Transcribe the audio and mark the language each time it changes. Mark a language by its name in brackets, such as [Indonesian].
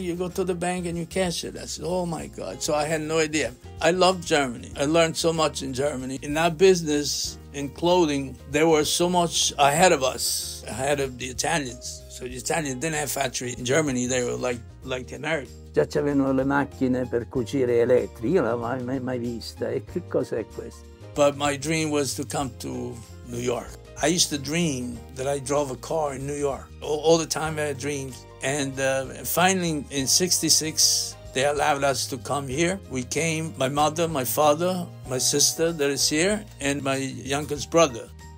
[English] You go to the bank and you cash it. I said, oh my God. So I had no idea. I loved Germany. I learned so much in Germany. In that business, in clothing, they were so much ahead of us, ahead of the Italians. So the Italians didn't have factory in Germany. They were like the Americans. [Italian] Già c'avevano le macchine per cucire elettriche. Io non l'avevo mai vista. E che cos'è questo? [English] But my dream was to come to New York. I used to dream that I drove a car in New York. All the time I had dreams. And finally in 66, they allowed us to come here. We came, my mother, my father, my sister that is here, and my youngest brother.